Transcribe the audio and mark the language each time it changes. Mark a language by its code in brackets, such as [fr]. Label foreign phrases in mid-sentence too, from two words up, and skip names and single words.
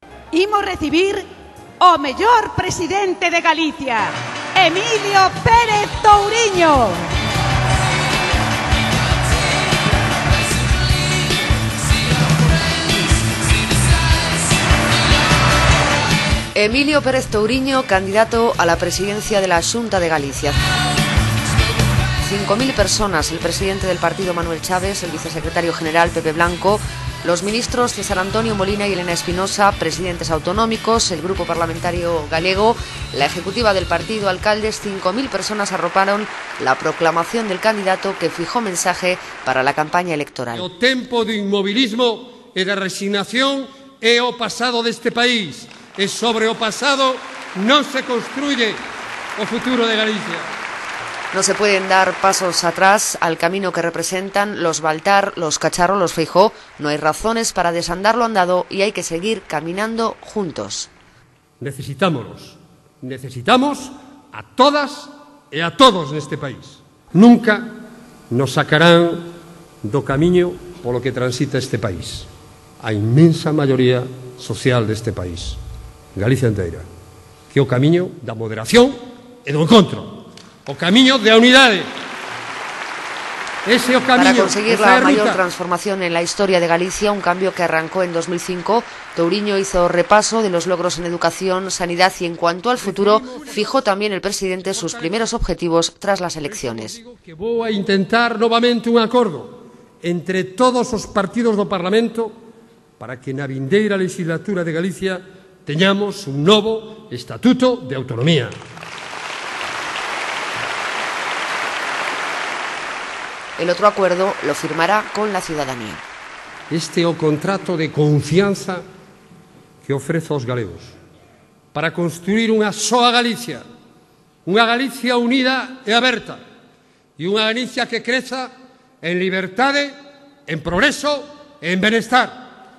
[gl] imos recibir o mellor presidente de Galicia, Emilio Pérez Touriño. [es] Emilio Pérez Touriño, candidato a la presidencia de la Xunta de Galicia. 5.000 personas, el presidente del partido Manuel Chaves, el vicesecretario general Pepe Blanco, los ministros César Antonio Molina y Elena Espinosa, presidentes autonómicos, el grupo parlamentario galego, la ejecutiva del partido, alcaldes. 5.000 personas arroparon la proclamación del candidato que fijó mensaje para la campaña electoral. [gl] O tempo do inmobilismo e da resignación é o pasado deste país. E sobre o pasado non se construye o futuro de Galicia. [es] No se pueden dar pasos atrás al camino que representan los Baltar, los Cacharro, los Feijó. No hay razones para desandar lo andado y hay que seguir caminando juntos. [gl] Necesitamos a todas e a todos neste país. Nunca nos sacarán do camiño polo que transita este país. A inmensa maioría social deste país, Galicia inteira, que é o camiño da moderación e do encontro. O camiño de unidade. Ese o camiño. [es] Para conseguir la mayor transformación en la historia de Galicia, un cambio que arrancó en 2005, Touriño hizo repaso de los logros en educación, sanidad y en cuanto al futuro, fijó también el presidente sus primeros objetivos tras las elecciones. [gl] Que vou a intentar novamente un acordo entre todos os partidos do Parlamento para que na vindeira legislatura de Galicia teñamos un novo Estatuto de Autonomía. [es] El otro acuerdo lo firmará con la ciudadanía. [gl] Este é o contrato de confianza que ofrezo aos galegos para construir unha soa Galicia, unha Galicia unida e aberta e unha Galicia que creza en liberdade, en progreso e en benestar.